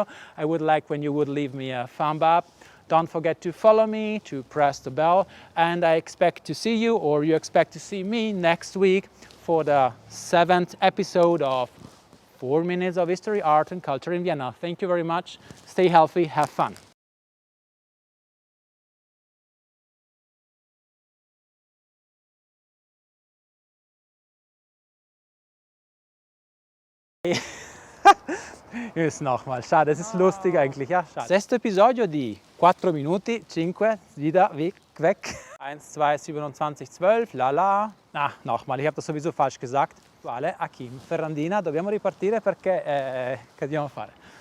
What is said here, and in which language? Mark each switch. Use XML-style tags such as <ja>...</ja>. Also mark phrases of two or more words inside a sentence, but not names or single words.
<en>I would like when you would leave me a thumb up. Don't forget to follow me, to press the bell, and I expect to see you, or you expect to see me next week for the 7th episode of 4 Minutes of History, Art and Culture in Vienna. Thank you very much. Stay healthy, have fun.</en> <de>Jetzt nochmal, schade, es ist lustig eigentlich, ja, schade.</de> <it>Sesto episodio di 4 minuti, 5,</it> <de>wieder weg. 1, 2, 27, 12, la. Nochmal, ich habe das sowieso falsch gesagt.</de> <it>Akim Ferrandina, dobbiamo ripartire perché che dobbiamo fare?</it>